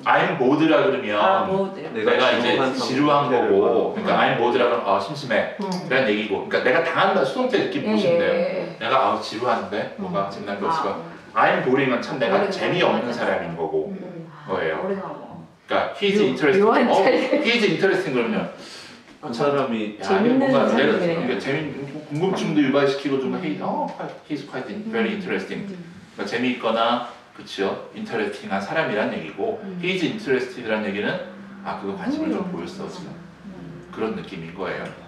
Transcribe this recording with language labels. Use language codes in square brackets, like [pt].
[en] I'm bored라 그러면 [ko] 뭐 내가 이제 지루한 거고 그러니까 I'm bored 라 그러면 심심해 라는 얘기고 그러니까 내가 당한다 수동태 느낌 보시면 돼요. 내가 지루한데 뭐가 재미난 게 없을까 I'm boring 은 참 내가 재미없는 사람인 거고 거예요. [en] 그러니까 he's interesting he's interesting 그러면 [ko] 그 사람이 재밌는 뭔가 내가 사람이네. 그러니까 궁금증도 유발시키고 좀 he's quite very interesting 그러니까 재미있거나 그쵸 interesting한 사람이란 얘기고 he's interested 란 얘기는 그거 관심을 좀 보였어 지금 그런 느낌인 거예요.